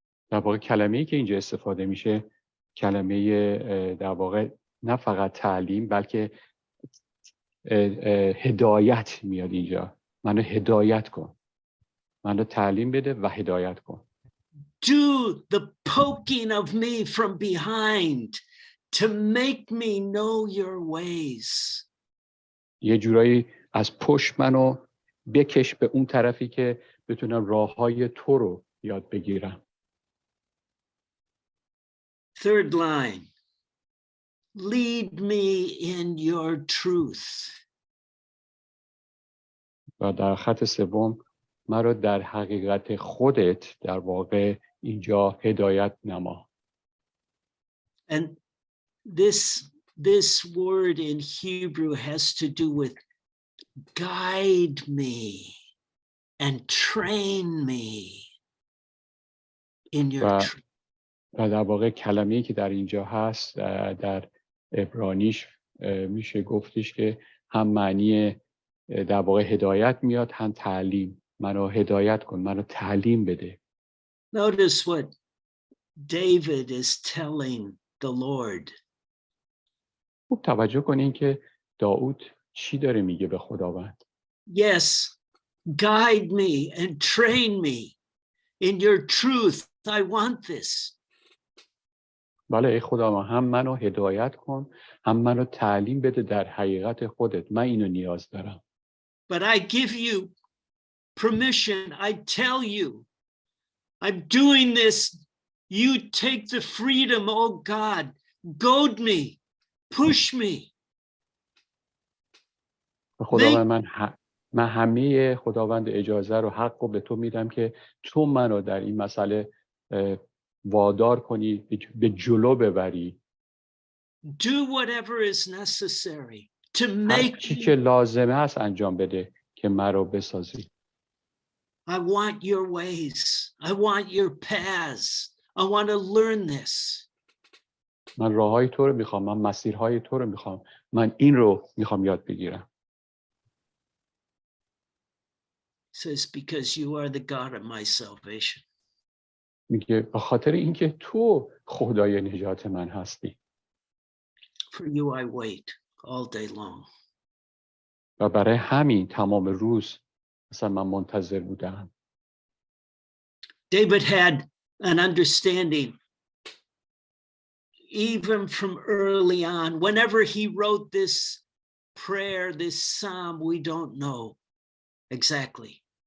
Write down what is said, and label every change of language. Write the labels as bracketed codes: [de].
[fa] در واقع کلمه‌ای که اینجا استفاده میشه کلمه در واقع نه فقط تعلیم بلکه هدایت میاد اینجا. منو هدایت کن. منو تعلیم بده و هدایت کن. [en] Do the poking of me from behind to make me know your ways. [fa] یه جورایی از پشت منو بکش به اون طرفی که بتونم راههای تو رو یاد بگیرم. [en] Third line. Lead me in your truth. [fa] و در خط سوم مرا در حقیقت خودت در واقع اینجا هدایت نما. [en] And this word in Hebrew has to do with guide me and train me in your truth. [fa] و در واقع کلمه‌ای که در اینجا هست در عبرانیش میشه گفتش که هم معنی در واقع هدایت میاد هم تعلیم. منو هدایت کن، منو تعلیم بده. [en] Notice what David is telling the Lord. [fa] خوب توجه کنین که داود چی داره میگه به خداوند. [en] Yes, guide me and train me in your truth. I want this. [fa] بله ای خداوند، هم منو هدایت کن، هم منو تعلیم بده در حقیقت خودت. من اینو نیاز دارم. [en] But I give you permission. I tell you, I'm doing this. You take the freedom, oh God. Goad me. Push me. [fa] خداوند من همه خداوند اجازه رو حق رو به تو میدم که تو منو در این مسئله وادار کنی، به جلو ببری. [en] Do whatever is necessary to [fa] هر [en] make [fa] چی که لازمه است انجام بده که مرا بسازی. [en] I want your ways. I want your paths. I want to learn this. [fa] من راههای تو رو میخوام، من مسیرهای تو رو میخوام، من این رو میخوام یاد بگیرم. [en] Says because you are the God of my salvation. [fa] میگه به خاطر اینکه تو خدای نجات من هستی. [en] For you I wait all day long. [fa] و برای همین تمام روز مثلا من منتظر بودم. [en] David had an understanding even from early on. Whenever he wrote this prayer, this psalm, we don't know exactly.